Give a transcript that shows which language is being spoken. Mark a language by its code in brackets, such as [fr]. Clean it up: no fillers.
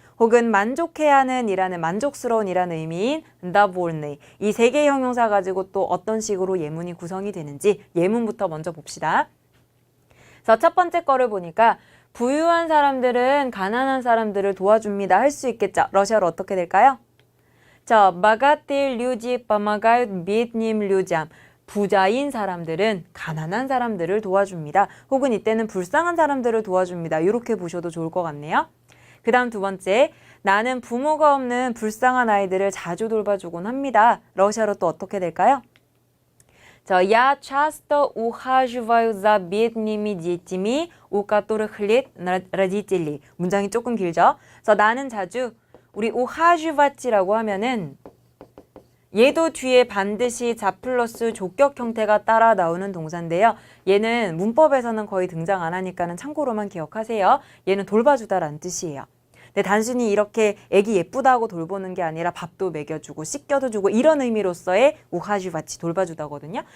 [ko] 혹은 만족해야 하는 이라는 만족스러운 이라는 의미인 довольный. 이 세 개의 형용사 가지고 또 어떤 식으로 예문이 구성이 되는지 예문부터 먼저 봅시다. 첫 번째 거를 보니까 부유한 사람들은 가난한 사람들을 도와줍니다. 할 수 있겠죠. 러시아로 어떻게 될까요? [ru] богатые люди помогают бедным людям. [ko] 부자인 사람들은 가난한 사람들을 도와줍니다. 혹은 이때는 불쌍한 사람들을 도와줍니다. 이렇게 보셔도 좋을 것 같네요. 그 다음 두 번째, 나는 부모가 없는 불쌍한 아이들을 자주 돌봐주곤 합니다. 러시아로 또 어떻게 될까요? [ru] Я часто ухаживаю за бедными детьми, у которых нет родителей. [ko] 문장이 조금 길죠? 나는 자주, 우리 ухаживат이라고 하면은 얘도 뒤에 반드시 자 플러스 조격 형태가 따라 나오는 동사인데요. 얘는 문법에서는 거의 등장 안 하니까는 참고로만 기억하세요. 얘는 돌봐주다라는 뜻이에요. 근데 단순히 이렇게 애기 예쁘다고 돌보는 게 아니라 밥도 먹여주고 씻겨도 주고 이런 의미로서의 우하주바치 돌봐주다거든요.